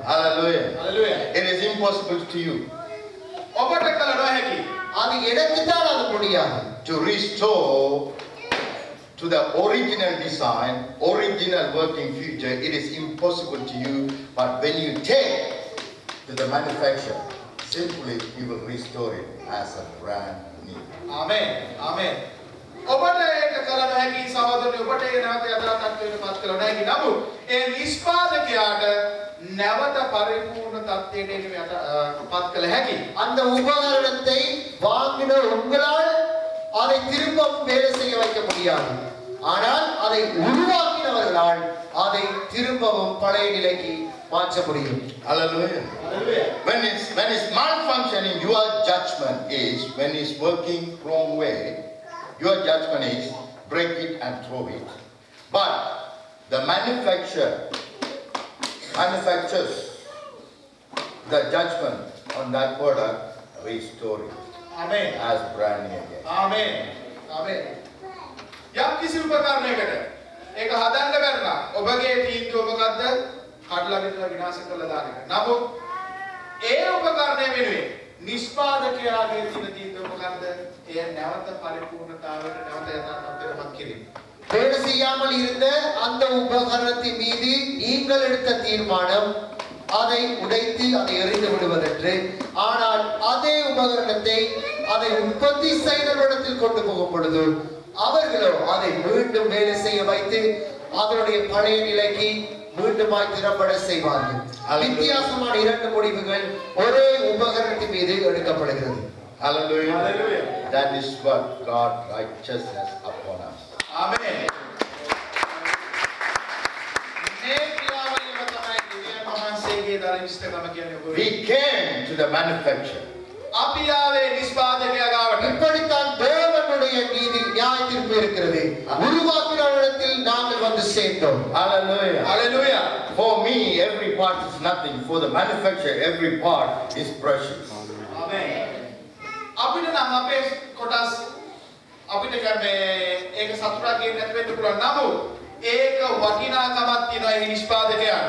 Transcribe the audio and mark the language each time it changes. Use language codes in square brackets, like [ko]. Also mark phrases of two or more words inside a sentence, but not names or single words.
[en] Hallelujah. [si] හලෙලුයා. [en] It is impossible to you [si] ඔබට කළ නොහැකි. [ta] அது எனக்கு தான் அது முடியாது. [en] to restore to the original design, original working feature. It is impossible to you. But when you take to the manufacturer, simply he will restore it as a brand new. [si] ආමේන්. ආමේන්. ඔබට ඒක කළ නොහැකි සහෝදරනි ඔබට ඒ නැවත යථාර්ථයට කළ නොහැකි. නමුත් ඒ නිෂ්පාදකයාට නැවත පරිපූර්ණ තත්ත්වයට පත් කළ හැකි. [ta] அந்த உபகரணத்தை வாங்கின உங்களால் அதை திரும்பவும் வேலை செய்ய வைக்க முடியாது. ஆனால் அதை உருவாக்கின அவர்களால் அதை திரும்பவும் பழைய நிலைக்கு மாற்ற முடியும். [en] Hallelujah. When it's malfunctioning, your judgment is, when it's working wrong way, your judgment is break it and throw it. But the manufactures the judgment on that product, restore it Amen. as brand new again. Amen. Amen. [si] යම් කිසි උපකරණයකට ඒක හදන්න බැරි නම් ඔබගේ තීන්දුව මොකද්ද? කඩලා විතර විනාශ කරලා දාන එක. නමුත් ඒ උපකරණය වෙනුවෙන් නිෂ්පාදකයාගේ තියෙන තීන්දුව මොකද්ද? එය නැවත පරිපූර්ණතාවයට නැවත යථාර්ථයටපත් කිරීම. [ta] வேலை செய்யாமல் இருந்த அந்த உபகரணத்தின் மீது நீங்கள் எடுத்த தீர்மானம் அதை உடைத்து அதை எறிந்து விடுவதென்று. ஆனால் அதே உபகரணத்தை அதை உற்பத்தி செய்தவரிடத்தில் கொண்டு போகும் பொழுது அவர்களோ அதை மீண்டும் வேலை செய்ய வைத்து அதனுடைய பழைய நிலைக்கு மீண்டுமாய் திறம்பட செய்வார்கள். வித்தியாசமான இரண்டு முடிவுகள் ஒரே உபகரணத்தின் மீது எடுக்கப்படுகிறது. [en] Hallelujah. Hallelujah. That is what God righteousness upon us. Amen. [si] මේ ක්‍රියාවලියම තමයි දෙවියන් වහන්සේගේ දර විශ්තකම කියන්නේ ඔබ. [en] We came to the manufacturer. [si] අපි ආවේ නිෂ්පාදකයා ගාවට. [ta] இப்படித்தான் தேவனுடைய நீதி நியாய தீர்ப்பு இருக்கிறது. உருவாக்கினவரிடத்தில் நாங்கள் வந்து சேர்ந்தோம். [en] Hallelujah. Hallelujah. For me, every part is nothing. For the manufacturer, every part is precious. Amen. [si] අපිට නම් අපේ කොටස් අපිට මේ ඒක සතුටක් ගේන්න නැති වෙන්න පුළුවන්. නමුත් ඒක වටිනාකමක් තියෙනවා ඒ නිෂ්පාදකයාට.